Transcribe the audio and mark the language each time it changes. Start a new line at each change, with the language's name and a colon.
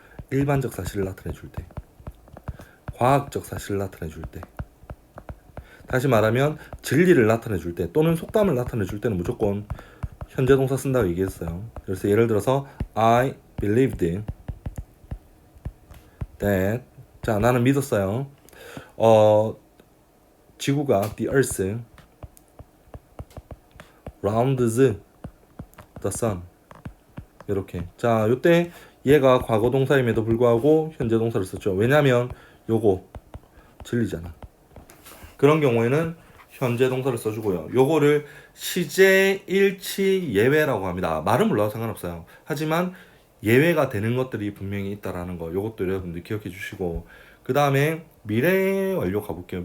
Korean: 일반적 사실을 나타내 줄 때, 과학적 사실을 나타내 줄 때, 다시 말하면 진리를 나타내 줄 때 또는 속담을 나타내 줄 때는 무조건 현재 동사 쓴다고 얘기했어요. 그래서 예를 들어서
English: I believed that,
Korean: 자, 나는 믿었어요. 지구가
English: the earth rounds the sun.
Korean: 이렇게. 자, 요때 얘가 과거 동사임에도 불구하고 현재 동사를 썼죠. 왜냐면 요거 진리잖아. 그런 경우에는 현재 동사를 써주고요. 요거를 시제, 일치, 예외라고 합니다. 말은 몰라도 상관없어요. 하지만 예외가 되는 것들이 분명히 있다라는 거, 요것도 여러분들 기억해 주시고, 그 다음에 미래 완료 가볼게요.